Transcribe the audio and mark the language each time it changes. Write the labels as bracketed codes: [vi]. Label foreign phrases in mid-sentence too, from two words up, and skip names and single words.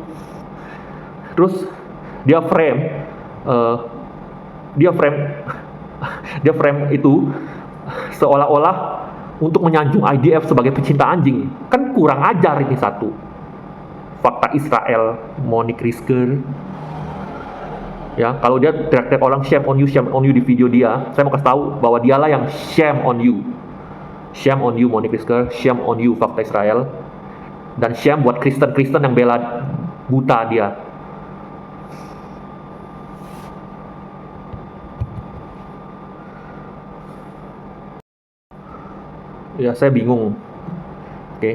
[id] Terus dia frame itu seolah-olah untuk menyanjung IDF sebagai pecinta anjing. Kan kurang ajar ini satu. Fakta Israel, Monique Rizker. Ya, kalau dia teriak-teriak orang [en] shame on you [id] di video dia, saya mau kasih tahu bahwa dialah yang [en] shame on you. Shame on you Monique Rizker, shame on you Fakta Israel. [id] Dan shame buat Kristen-Kristen yang bela buta dia. Ya, saya bingung. Oke.